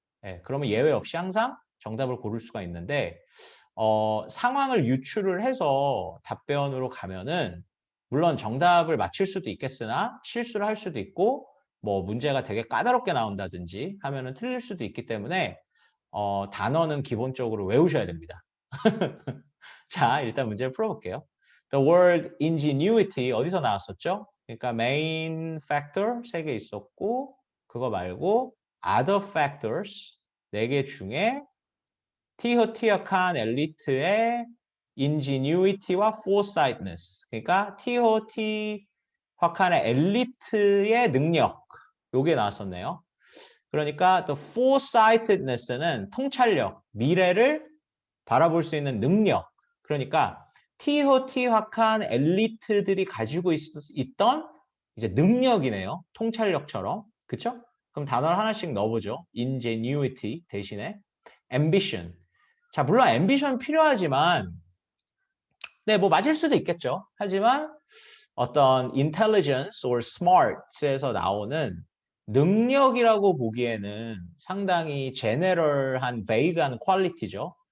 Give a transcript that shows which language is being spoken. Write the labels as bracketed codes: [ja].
[ko] 예, 그러면 예외 없이 항상 정답을 고를 수가 있는데 상황을 유추를 해서 답변으로 가면은 물론 정답을 맞힐 수도 있겠으나 실수를 할 수도 있고 뭐 문제가 되게 까다롭게 나온다든지 하면은 틀릴 수도 있기 때문에 단어는 기본적으로 외우셔야 됩니다. 자, 일단 문제를 풀어볼게요. [en] The word ingenuity [ko] 어디서 나왔었죠? 그러니까 main factor 3개 있었고 그거 말고 other factors 4개 중에 티호티어칸 엘리트의 ingenuity와 foresightness 그러니까 티호티화칸의 엘리트의 능력 요게 나왔었네요. 그러니까 the foresightedness는 통찰력, 미래를 바라볼 수 있는 능력. 그러니까 티호티화칸 엘리트들이 가지고 있던 이제 능력이네요. 통찰력처럼. 그쵸? 그럼 단어를 하나씩 넣어보죠. ingenuity 대신에 ambition. 자, 물론 ambition 필요하지만 네, 뭐 맞을 수도 있겠죠. 하지만 어떤 intelligence or smart에서 나오는 능력이라고 보기에는 상당히 general한 vague한 퀄리티죠.